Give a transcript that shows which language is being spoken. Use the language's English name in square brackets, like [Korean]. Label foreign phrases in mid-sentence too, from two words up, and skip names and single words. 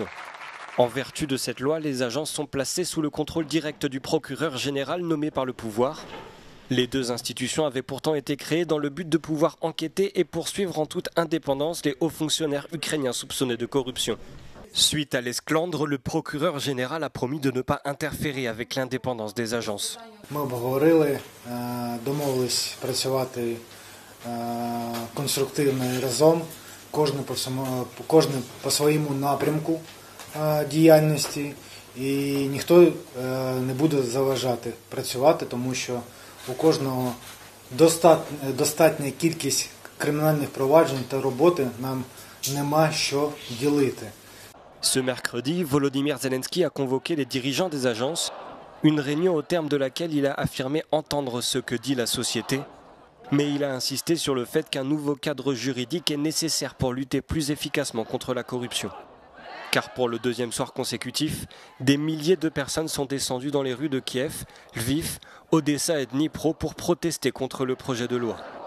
[French] En vertu de cette loi, les agences sont placées sous le contrôle direct du procureur général nommé par le pouvoir. Les deux institutions avaient pourtant été créées dans le but de pouvoir enquêter et poursuivre en toute indépendance les hauts fonctionnaires ukrainiens soupçonnés de corruption. Suite à l'esclandre, le procureur général a promis de ne pas interférer avec l'indépendance des agences. [Ukrainian] Ми обговорили, домовились працювати конструктивно і разом, кожен по своєму напрямку діяльності, і ніхто не буде заважати працювати, тому що у кожного достатня кількість кримінальних проваджень та роботи, нам нема що ділити. [French] Ce mercredi, Volodymyr Zelensky a convoqué les dirigeants des agences, une réunion au terme de laquelle il a affirmé entendre ce que dit la société, mais il a insisté sur le fait qu'un nouveau cadre juridique est nécessaire pour lutter plus efficacement contre la corruption. Car pour le deuxième soir consécutif, des milliers de personnes sont descendues dans les rues de Kiev, Lviv, Odessa et Dnipro pour protester contre le projet de loi.